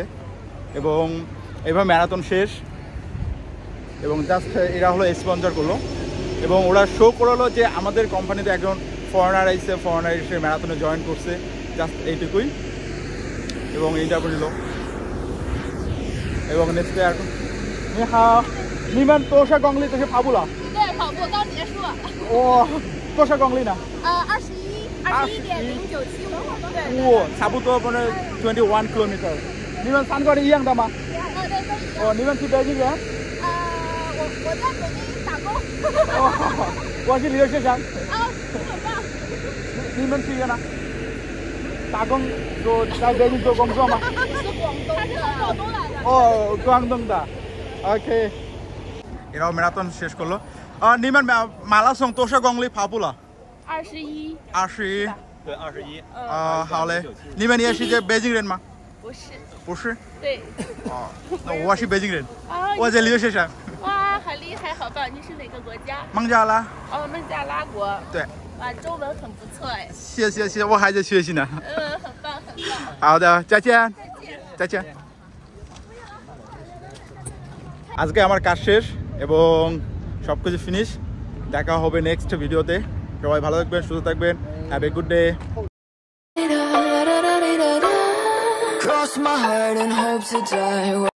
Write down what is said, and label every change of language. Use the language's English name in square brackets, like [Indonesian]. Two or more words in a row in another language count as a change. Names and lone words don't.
[Bangla] এবং এবার ম্যারাথন শেষ এবং জাস্ট এরা হলো স্পন্সর করলো এবং ওরা শো করলো যে আমাদের কোম্পানিতে একজন ফরেনার এসে ম্যারাথনে জয়েন করছে, জাস্ট এইটুকুই। এবং ইন্টারভিউ নিল এবং নেক্সট ডে এখন [Chinese] 你好，你们多少公里就去跑步了？对，跑步刚结束。哇，多少公里呢？ 21。 21.0975。哇，差不多不是21 kilometer。你们3个人一样的吗？对。哦，你们是北京人？我在北京打工。我是留学生。很棒。你们几个呢？打工在北京做工作吗？是广东的，他是从广东来的。哦，广东的。 [Bangla] OK。এরাও ম্যারাথন শেষ করলো। [Chinese] 你们马拉松多少公里跑步了？21。 21。对，21。好嘞。你们也是北京人吗？不是。不是。对。哦，那我是北京人。我在留学生。哇，很厉害，好棒！你是哪个国家？孟加拉。孟加拉国。对。哇，中文很不错哎。谢谢，我还在学习呢。很棒，很棒。好的，再见。再见。 [Bangla] আজকে আমার কাজ শেষ এবং সবকিছু ফিনিশ। দেখা হবে নেক্সট ভিডিওতে। সবাই ভালো থাকবেন, সুস্থ থাকবেন। [English] Have a good day. Cross my heart and hope to die.